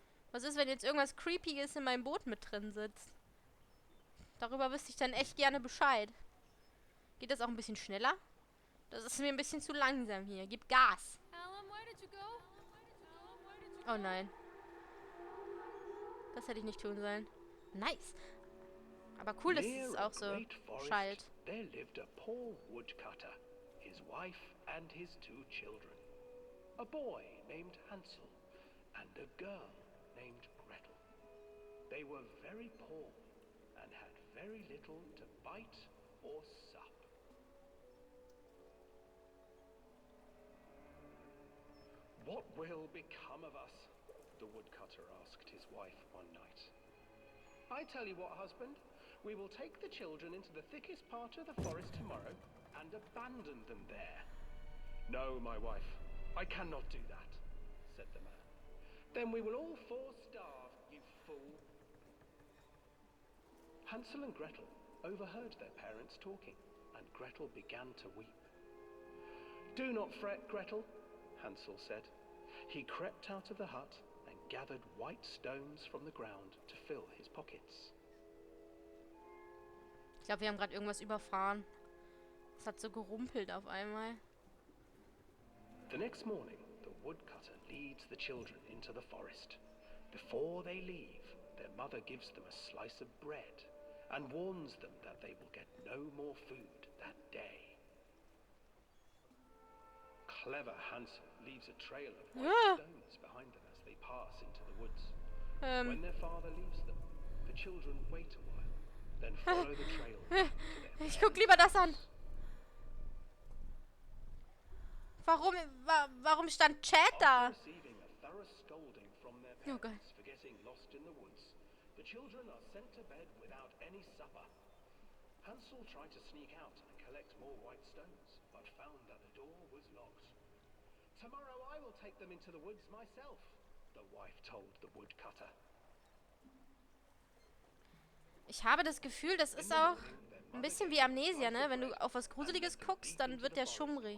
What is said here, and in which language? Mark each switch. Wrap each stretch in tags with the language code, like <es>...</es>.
<de>Was ist, wenn jetzt irgendwas Creepiges in meinem Boot mit drin sitzt? Darüber wüsste ich dann echt gerne Bescheid. Geht das auch ein bisschen schneller? Das ist mir ein bisschen zu langsam hier. Gib Gas.</de> <en>Callum, where did you go? Callum, where did you</en> <de>Oh nein. Das hätte ich nicht tun sollen. Nice. Aber cool, dass es auch so schallt.</de> <en>There lived a poor woodcutter, his wife and his 2 children. A boy named Hansel and a girl named Gretel. They were very poor and had very little to bite or sup. What will become of us? The woodcutter asked his wife one night. I tell you what, husband, we will take the children into the thickest part of the forest tomorrow and abandon them there. No, my wife, I cannot do that, said the man. Then we will all 4 starve, you fool. Hansel and Gretel overheard their parents talking, and Gretel began to weep. Do not fret, Gretel, Hansel said. He crept out of the hut and gathered white stones from the ground to fill his pockets.</en> <de>Ich glaube, wir haben gerade irgendwas überfahren. Es hat so gerumpelt auf einmal.</de> <en>The next morning, the woodcutter leads the children into the forest. Before they leave, their mother gives them a slice of bread and warns them that they will get no more food that day. Clever Hansel leaves a trail of white stones behind them as they pass into the woods. When their father leaves them, the children wait a while, then follow the trail back to their</en> <de>Ich guck lieber das an.</de> <en>parents.</en> <de>Warum stand Chat da?</de> <en>After receiving a thorough scolding from their Oh, God. parents for getting lost in the woods, the children are sent to bed without any supper. Hansel tried to sneak out and collect more white stones, but found that the door was locked. Tomorrow I will take them into the woods myself, the wife told the woodcutter.</en> <de>Ich habe das Gefühl, das ist auch ein bisschen wie Amnesia, ne? Wenn du auf was Gruseliges guckst, dann wird der schummrig.</de>